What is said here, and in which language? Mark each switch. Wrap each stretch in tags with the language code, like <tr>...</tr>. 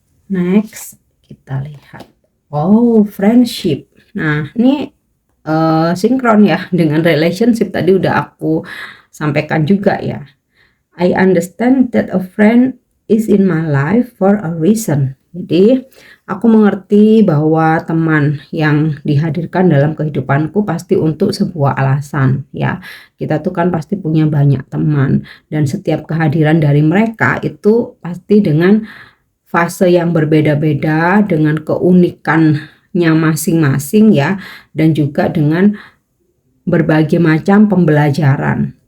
<id>Next, kita lihat. Oh, friendship. Nah, ini sinkron ya dengan relationship tadi udah aku sampaikan juga ya.</id> <en>I understand that a friend is in my life for a reason.</en> <id>Jadi, aku mengerti bahwa teman yang dihadirkan dalam kehidupanku pasti untuk sebuah alasan ya. Kita tuh kan pasti punya banyak teman, dan setiap kehadiran dari mereka itu pasti dengan fase yang berbeda-beda, dengan keunikannya masing-masing ya, dan juga dengan berbagai macam pembelajaran.</id>